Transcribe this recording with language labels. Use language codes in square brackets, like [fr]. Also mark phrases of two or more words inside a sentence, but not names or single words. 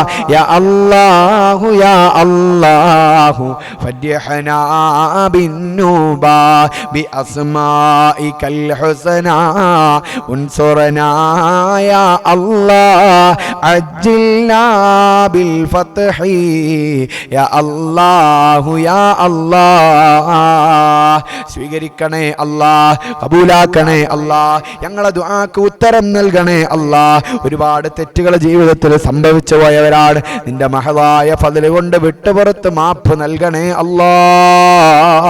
[ar] يا الله يا الله فرجنا بالنوبة بأسمائك الحسنى. انصرنا يا الله عجلنا بالفتح. يا الله يا الله. [ml] സ്വീകരിക്കണേ അല്ലാഹ്, കബൂലാക്കണേ അല്ലാഹ്, ഞങ്ങളെ ദുആക്ക് ഉത്തരം നൽകണേ അല്ലാഹ്. ഒരുപാട് തെറ്റുകൾ ജീവിതത്തിൽ സംഭവിച്ചു പോയവരാണ്. നിന്റെ മഹദായ ഫദ്ല് കൊണ്ട് വിട്ടുപുറത്ത് മാപ്പ് നൽകണേ അല്ലാഹ്.